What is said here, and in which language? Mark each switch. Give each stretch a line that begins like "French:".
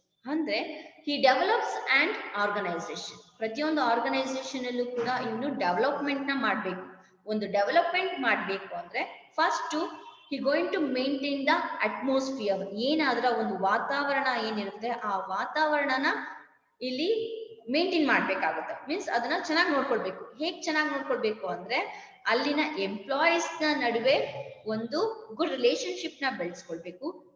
English: ಅಂದ್ರೆ he develops an organization.
Kannada: ಪ್ರತಿಯೊಂದು organisation ಅಲ್ಲೂ ಕೂಡ ಇನ್ನು ಡೆವಲಪ್ಮೆಂಟ್ ನ ಮಾಡಬೇಕು. ಒಂದು ಡೆವಲಪ್ಮೆಂಟ್ ಮಾಡಬೇಕು ಅಂದ್ರೆ first
English: he going to maintain the atmosphere.
Kannada: ಏನಾದ್ರ ಒಂದು ವಾತಾವರಣ ಏನಿರುತ್ತೆ ಆ ವಾತಾವರಣನ ಇಲ್ಲಿ ಮೇಂಟೈನ್ ಮಾಡ್ಬೇಕಾಗುತ್ತೆ. ಮೀನ್ಸ್ ಅದನ್ನ ಚೆನ್ನಾಗಿ ನೋಡ್ಕೊಳ್ಬೇಕು. ಹೇಗ್ ಚೆನ್ನಾಗಿ ನೋಡ್ಕೊಳ್ಬೇಕು ಅಂದ್ರೆ ಅಲ್ಲಿನ ಎಂಪ್ಲಾಯೀಸ್ ನ ನಡುವೆ ಒಂದು ಗುಡ್ ರಿಲೇಶನ್ಶಿಪ್ ನ ಬೆಳೆಸ್ಕೊಳ್ಬೇಕು.